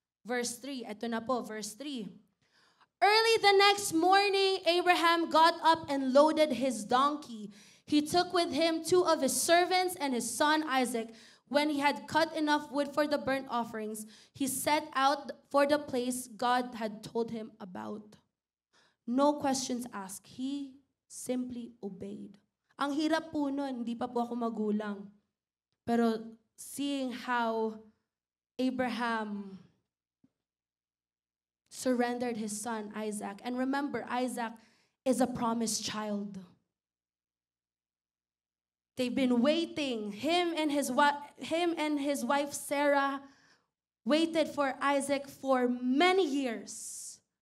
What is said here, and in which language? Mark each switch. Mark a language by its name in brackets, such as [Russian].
[English] Verse 3, [Filipino] ito na po, [English] verse 3. Early the next morning, Abraham got up and loaded his donkey. He took with him 2 of his servants and his son Isaac. When he had cut enough wood for the burnt offerings, he set out for the place God had told him about. No questions asked. He simply obeyed. [Filipino] Ang hirap po nun, hindi pa po ako magulang. [English] Pero seeing how Abraham surrendered his son Isaac. And remember, Isaac is a promised child. They've been waiting. Him and his wife Sarah waited for Isaac for many years.